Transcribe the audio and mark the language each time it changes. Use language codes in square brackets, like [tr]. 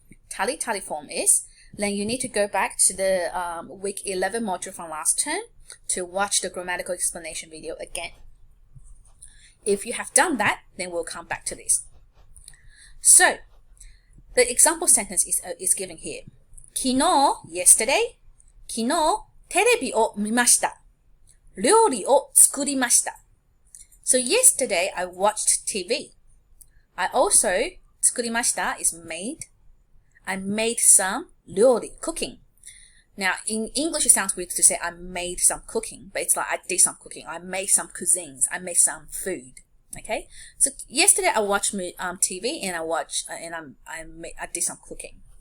[en] Tari form is, then you need to go back to the week 11 module from last term to watch the grammatical explanation video again. If you have done that, then we'll come back to this. So, the example sentence is given here. [ja] 昨日 yesterday, 昨日テレビを見ました。料理を作りました。 [en] So yesterday I watched TV. I also [ja] 作りました [en] is made. I made some 料理 cooking. Now in English it sounds weird to say I made some cooking, but it's like I did some cooking. I made some cuisines. I made some food. Okay, so yesterday I watched TV and I did some cooking.